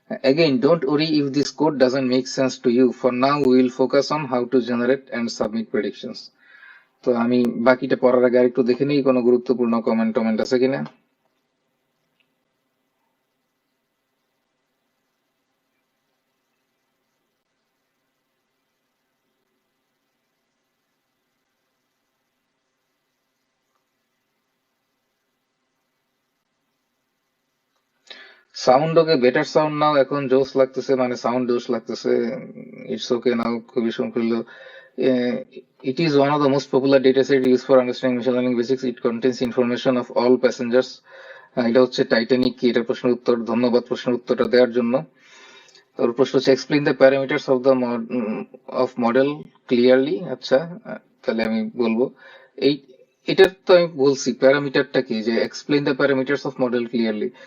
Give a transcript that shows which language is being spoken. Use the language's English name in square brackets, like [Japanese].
[English] Again, don't worry if this code doesn't make sense to you. For now, we will focus on how to generate and submit predictions. [Bangla] তো আমি বাকিটা পড়ার আগে একটু দেখে নিই কোনো গুরুত্বপূর্ণ কমেন্ট আছে কিনা। [English] sound okay, better sound now, [Bangla] এখন জোস লাগতেছে, মানে সাউন্ড জোস লাগতেছে। [English] it's okay now, [Bangla] খুবই সম্পূর্ণ। [English] It is one of the most popular dataset used for understanding machine learning basics. It contains information of all passengers. [Bangla] এটা হচ্ছে টাইটানিক কি, এটা প্রশ্নের উত্তর। ধন্যবাদ প্রশ্নের উত্তরটা দেওয়ার জন্য। তোর প্রশ্ন হচ্ছে [English] Explain the parameters of model clearly. [Bangla] আচ্ছা, তাহলে আমি বলবো এই, এটার তো আমি বলছি প্যারামিটারটা কি, যে [English] Explain the parameters of model clearly.